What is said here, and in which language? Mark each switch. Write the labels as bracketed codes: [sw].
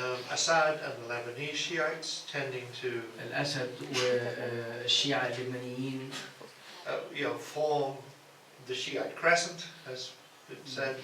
[en] Assad and the Lebanese Shiites tending to [ar] الاسد والشيعة اللبنانيين [en] form the Shiite crescent, as it said.